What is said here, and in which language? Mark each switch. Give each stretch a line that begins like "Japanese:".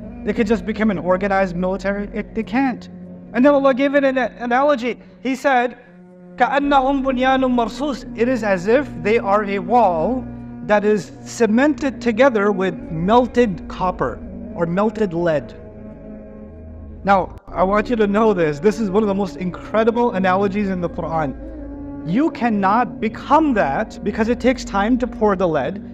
English: They could just become an organized military? They can't. And then Allah gave it an analogy. He said,
Arabic: كَأَنَّهُمْ بُنْيَانٌ مَرْصُوصٌ.
English: It is as if they are a wall that is cemented together with melted copper or melted lead. Now, I want you to know this. This is one of the most incredible analogies in the Qur'an. You cannot become that because it takes time to pour the lead.